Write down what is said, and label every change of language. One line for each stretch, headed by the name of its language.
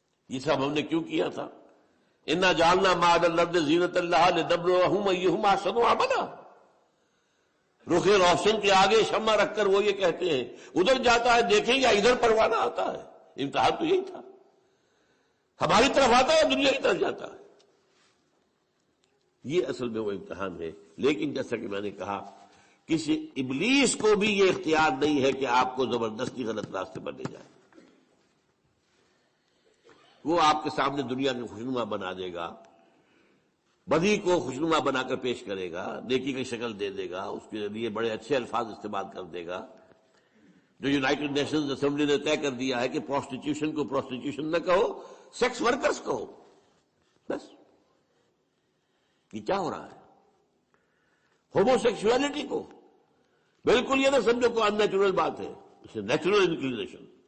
Urdu: یہ سب ہم نے کیوں کیا تھا؟
Arabic: اِنَّا جَعَلْنَا مَا عَلَى الْأَرْضِ زِینَةً لَهَا لِنَبْلُوَهُمْ أَيُّهُمْ أَحْسَنُ عَمَلًا۔
Urdu: رخ روشن کے آگے شمع رکھ کر وہ یہ کہتے ہیں ادھر جاتا ہے دیکھیں یا ادھر پروانہ آتا ہے۔ امتحان تو یہی تھا، ہماری طرف آتا ہے یا دنیا کی طرف جاتا ہے، یہ اصل میں وہ امتحان ہے۔ لیکن جیسا کہ میں نے کہا کسی ابلیس کو بھی یہ اختیار نہیں ہے کہ آپ کو زبردستی غلط راستے پر لے جائے. وہ آپ کے سامنے دنیا کو خوشنما بنا دے گا، بدی کو خوشنما بنا کر پیش کرے گا، نیکی کی شکل دے دے گا، اس کے لیے بڑے اچھے الفاظ استعمال کر دے گا. جو یونائٹڈ نیشنز اسمبلی نے طے کر دیا ہے کہ پروسٹیٹیوشن کو پروسٹیٹیوشن نہ کہو، سیکس ورکرز کہو. بس یہ کیا ہو رہا ہے؟ ہومو سیکشولیٹی کو بالکل یہ نہ سمجھو کو ان نیچرل بات ہے، اسے نیچرل انکلینیشن.